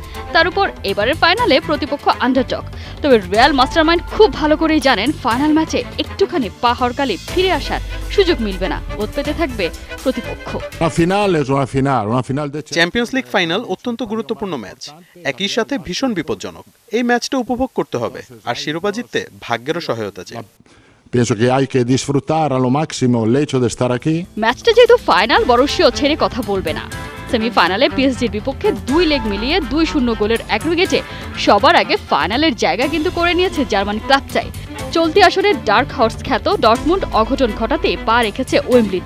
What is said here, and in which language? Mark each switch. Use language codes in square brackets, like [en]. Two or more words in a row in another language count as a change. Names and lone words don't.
[bn] তার উপর এবারের ফাইনালে প্রতিপক্ষ আন্ডারডগ। তবে রিয়াল মাস্টারমাইন্ড খুব ভালো করেই জানেন ফাইনাল ম্যাচে একটুখানি পা হরকালে ফিরে আসার সুযোগ মিলবে না। ওত পেতে থাকবে প্রতিপক্ষ। চ্যাম্পিয়ন্স লিগ ফাইনাল অত্যন্ত গুরুত্বপূর্ণ ম্যাচ, একই সাথে ভীষণ বিপজ্জনক। এই ম্যাচটা উপভোগ করতে হবে আর শিরোপা জিততে ভাগ্যেরও সহায়তা চাই। [it] Penso che hai che disfruttare allo massimo il [es] hecho de estar aquí. [bn] ম্যাচটা যেহেতু ফাইনাল, বরুসিয়া ছেড়ে কথা বলবে না। সেমিফাইনালে পিএসজির বিপক্ষে 2 লেগ মিলিয়ে 2-0 গোলের অ্যাগ্রিগেটে সবার আগে ফাইনালের জায়গা কিন্তু করে নিয়েছে জার্মান ক্লাবটাই। চলতি আসরের [en] dark horse [bn] খ্যাত ডর্টমুন্ড অঘটন ঘটাতে পা রেখেছে ওয়েম্বলিতে।